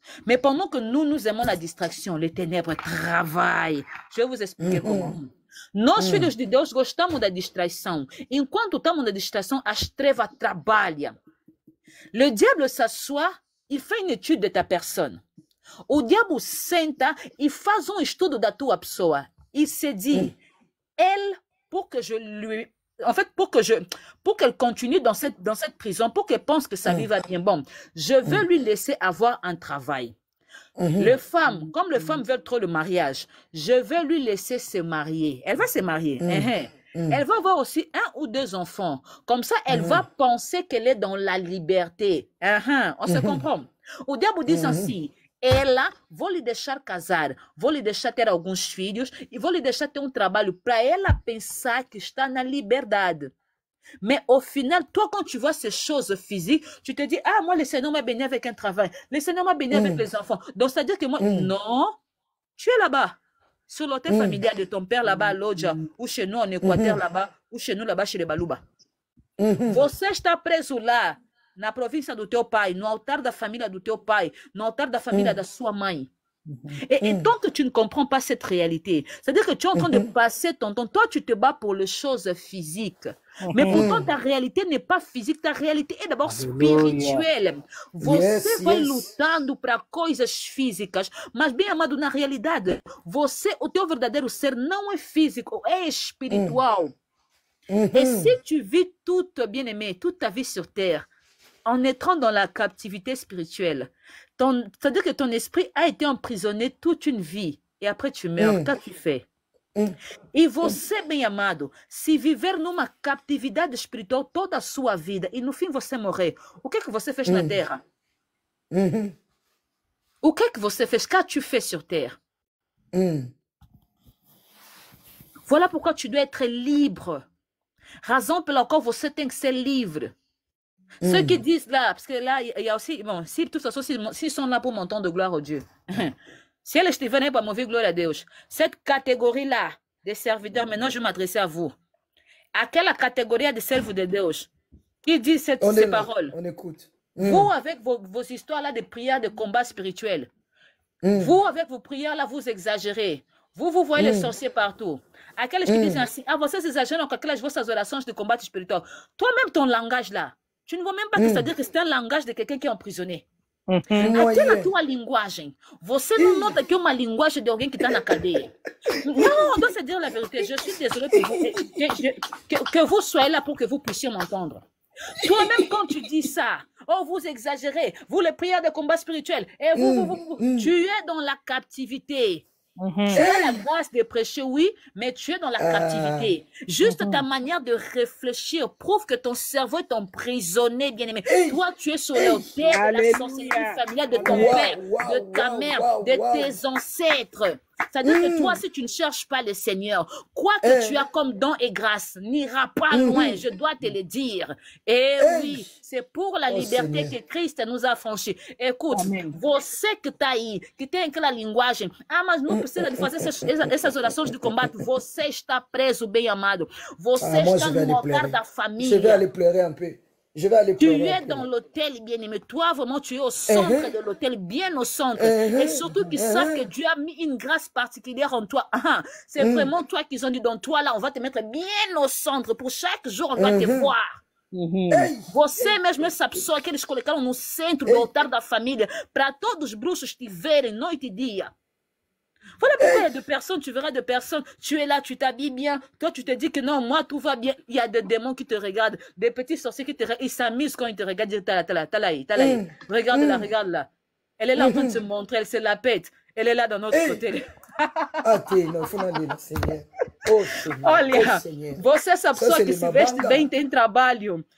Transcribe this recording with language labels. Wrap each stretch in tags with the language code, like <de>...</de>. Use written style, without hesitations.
<fr>Mais pendant que nous aimons la distraction, les ténèbres travaillent. Je vais vous expliquer comment.</fr> <pt>Nós, filhos de Deus, gostamos da distração. Enquanto estamos na distração, as trevas trabalham.</pt> <fr>Le diable s'assoit, il fait une étude de ta personne.</fr> <pt>O diabo senta e faz estudo da tua pessoa.</pt> <fr>Il se dit, elle, pour que je lui... En fait, pour qu'elle continue dans cette prison, pour qu'elle pense que sa vie va bien, bon, je veux lui laisser avoir un travail. Les femmes, comme les femmes veulent trop le mariage, je vais lui laisser se marier. Elle va se marier. Elle va avoir aussi 1 ou 2 enfants. Comme ça, elle va penser qu'elle est dans la liberté. On se comprend.</fr> <pt>O diabo diz assim, ela, vou lhe deixar casar, vou lhe deixar ter alguns filhos e vou lhe deixar ter um trabalho para ela pensar que está na liberdade.</pt> <fr>Mais au final, toi, quand tu vois ces choses physiques, tu te dis, ah, moi, le Seigneur m'a béni avec un travail, le Seigneur m'a béni avec les enfants. Donc, c'est-à-dire que moi, non, tu es là-bas, sur l'hôtel familial de ton père là-bas à Lodja, ou chez nous en Équateur là-bas, ou chez nous là-bas chez les Baluba.</fr> <pt>Você está preso lá, na província do teu pai, no altar da família do teu pai, no altar da família da sua mãe.</pt> <fr>Et tant que tu ne comprends pas cette réalité, c'est-à-dire que tu es en train de passer ton temps, toi tu te bats pour les choses physiques, mais pourtant ta réalité n'est pas physique, ta réalité é d'abord spirituelle.</fr> <pt>Você vai lutando para coisas físicas, mas bem amado, na realidade, você, o teu verdadeiro ser não é físico, é espiritual.</pt> <fr>Et si tu vis toute, bien aimé, toute ta vie sur terre, en étant dans la captivité spirituelle, c'est-à-dire que ton esprit a été emprisonné toute une vie et après tu meurs, qu'as-tu fait?</fr> <pt>E você, bem amado, se viver numa captividade espiritual toda a sua vida e no fim você morrer, o que é que você fez na terra? O que é que você fez?</pt> <fr>Qu'as-tu fait sur terre? Voilà pourquoi tu dois être libre.</fr> <pt>Raison pela qual você tem que ser livre.</pt> <fr>Ceux qui disent là, parce que là, il y a aussi, bon, si de toute façon, s'ils sont là pour mon temps de gloire au Dieu, si elles</fr> <pt>estiverem para mover glória a Deus,</pt> <fr>cette catégorie-là de serviteurs, maintenant je vais m'adresser à vous.</fr> <pt>Aquela catégorie de servos de Deus,</pt> <fr>qui dit ces paroles. On écoute. Vous, avec vos histoires-là de prières, de combats spirituels, vous, avec vos prières-là, vous exagérez. Vous voyez les sorciers partout.</fr> <pt>Aqueles</pt> <fr>qui disent ainsi, ah,</fr> <pt>vocês exageram com aquelas vossas orações</pt> <fr>de combat spirituel. Toi-même, ton langage là, tu ne vois même pas que ça veut dire que c'est un langage de quelqu'un qui est emprisonné.</fr> <pt>Aquela tua linguagem, você não nota que é uma linguagem de alguém que está na cadeia? Não,</pt> <fr>on doit se dire la vérité. Je suis désolée pour vous, que vous soyez là pour que vous puissiez m'entendre. Toi-même, quand tu dis ça, oh, vous exagérez, vous les prières de combat spirituel, et tu es dans la captivité. Tu as la grâce de prêcher, oui, mais tu es dans la captivité. Juste ta manière de réfléchir prouve que ton cerveau est emprisonné, bien-aimé. Toi, tu es sur l'autel de la sorcellerie familiale de ton père, de ta mère, de tes ancêtres. C'est-à-dire que toi, si tu ne cherches pas le Seigneur, quoi que tu as comme don et grâce n'ira pas loin, je dois te le dire. Et oui, c'est pour la liberté que Christ nous a franchis. Écoute,</fr> <pt>você que está aí, que tem aquela linguagem, mas não precisa de fazer essas orações de combate, você está preso, bem amado. Você está no altar da família.</pt> <fr>Je vais aller pleurer un peu. Je vais aller pleurer. Tu es dans l'hôtel, bien-aimé. Toi, vraiment, tu es au centre de l'hôtel, bien au centre. Et surtout qu'ils savent que Dieu a mis une grâce particulière en toi. C'est vraiment toi qu'ils ont dit, dans toi, là, on va te mettre bien au centre. Pour chaque jour, on doit te voir.</fr> <pt>Você mesmo sabe só que eles colocaram no centro do altar da família para todos os bruxos te verem noite e dia.</pt> <fr>Voilà pourquoi il y a de personnes, tu verras de personnes, tu es là, tu t'habilles bien, toi tu te dis que non, moi tout va bien. Il y a des démons qui te regardent, des petits sorciers qui te regardent, ils s'amusent quand ils te regardent, ils disent, regarde-la, regarde-la. Elle est là en train de se montrer, elle se la pète, elle est là dans notre côté.</fr> <pt>Não, foi na Senhor. Olha, você sabe só que se veste bem, tem trabalho.</pt>